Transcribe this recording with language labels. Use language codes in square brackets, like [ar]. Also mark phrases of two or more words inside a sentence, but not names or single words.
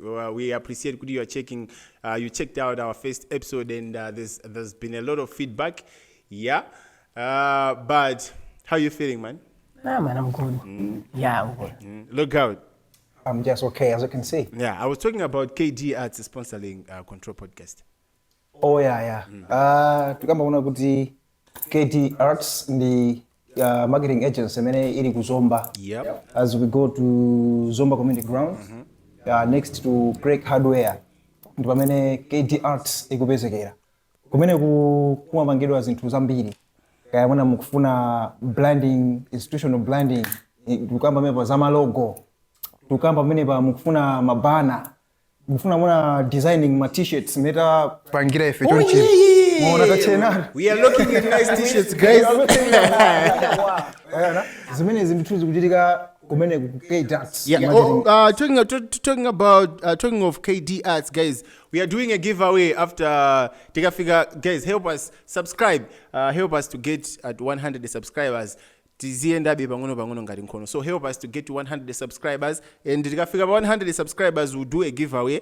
[en] We appreciate you are checking. You checked out our first episode, and there's been a lot of feedback. Yeah. But how you feeling, man? Nah, man, I'm good. Yeah, I'm good. Look out. I'm just okay, as you can see. Yeah, I was talking about KD Arts sponsoring Control Podcast. Oh, yeah. [ny] Tukamba una kuti KD Arts ndi [en] marketing agency [ny] mene ili ku Zomba. [en] Yep. As we go to Zomba Community Ground, next to Break Hardware, [ny] ndipo mene KD Arts ikupezekera. Kumene kumapangidwa zinthu zambiri. Kaya mwana mukufuna branding, [en] institutional branding, [ny] tukamba mepa zama logo. Tukamba mene pa mukufuna mabana, mukufuna mwana designing ma t-shirts meta pangira ife chonchi. Mwana tachena. [en] We are looking at nice t-shirts, guys. [ny] Zimene zinthu zikuchitika kumene ku KD Arts. [en] Yeah. Talking of KD Arts, guys, we are doing a giveaway after take a figure. Guys, help us subscribe. Help us to get at 100 subscribers. So help us to get to 100 subscribers, and tikafika 100 subscribers we'll do a giveaway.